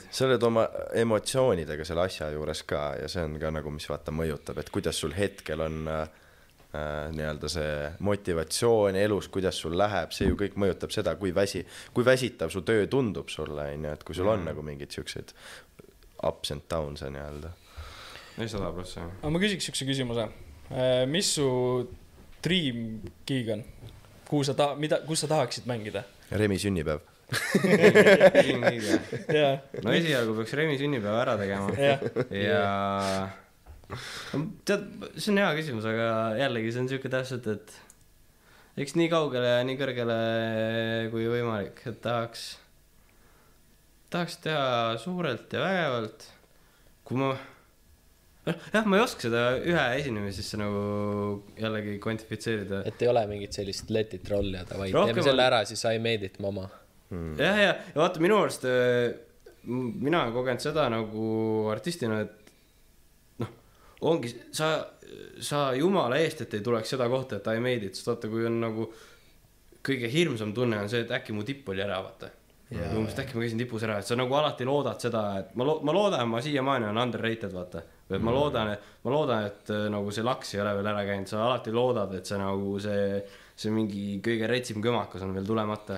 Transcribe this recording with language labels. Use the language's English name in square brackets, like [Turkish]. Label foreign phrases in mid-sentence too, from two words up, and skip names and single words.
[Estonian] Sa oled oma emotsioonidega selle asja juures ka ja see on ka nagu, mis vaata mõjutab, et kuidas sul hetkel on nii-öelda see motivatsioon elus, kuidas sul läheb, see ju kõik mõjutab seda, kui väsitav su töö tundub sulle, et kui sul on nagu mingid siuksed [English] ups and downs [Estonian] nii-öelda. 100%. Aga ma küsiks üks küsimuse. Mis su [English] dream gig [Estonian] on? Kus sa tahaksid mängida? Remi sünnipäev. No esialgu peaks Remi sünnipäeva ära tegema ja tead, see on hea küsimus, aga jällegi see on siuke täpselt, et eks nii kaugele ja nii kõrgele kui võimalik, et tahaks teha suurelt ja vägevalt, kui ma ei oska seda ühe esinemisesse nagu jällegi kvantifitseerida, et ei ole mingit sellist [English] let it roll [Estonian] ja vaid teeme selle ära, siis [English] I made it mama. [Estonian] Ja vaata, minu arust mina olen kogenud seda nagu artistina, et ongi, sa jumala eest, et ei tuleks seda kohta, et [English] I made it, [Estonian] sest vaata, kui on nagu kõige hirmsam tunne on see, et äkki mu tipp oli ära, vaata. Umbes äkki ma käisin tipus ära, et sa nagu alati loodad seda, et ma loodan, ma siiamaani on underrated, vaata. Või ma loodan, et nagu see laks ei ole veel ära käinud, sa alati loodad, et see nagu see mingi kõige retsim kõmakas on veel tulemata.